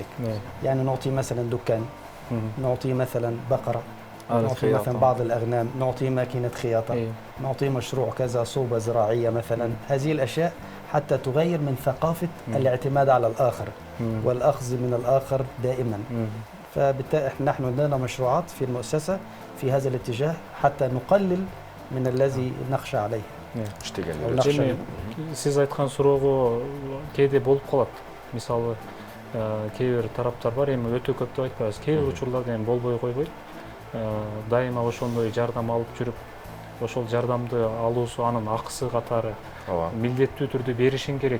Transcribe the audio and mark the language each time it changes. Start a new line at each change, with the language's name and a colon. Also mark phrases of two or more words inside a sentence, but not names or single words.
Arabic: يعني نعطي مثلا دكان، نعطي مثلا بقرة، نعطي مثلا بعض الأغنام، نعطي ماكينة خياطة، نعطي مشروع كذا صوبة زراعية مثلا. هذه الأشياء حتى تغير من ثقافة الاعتماد على الآخر والأخذ من الآخر دائما. فبالتالي نحن عندنا مشروعات في المؤسسة في هذا الاتجاه حتى نقلل من الذي نخشى عليه.
Kyrgyz: Siz aytқан суроого кээде болуп калат. Мисалы, кээ бир тараптар бар, эми өтө көп деп айтпайбыз. Кээ бир учурларда эми болбой койбойт. Дайыма ошондой жардам алып жүрүп, ошол жардамды алуусу анын акысы катары милдеттүү түрдө беришиң керек.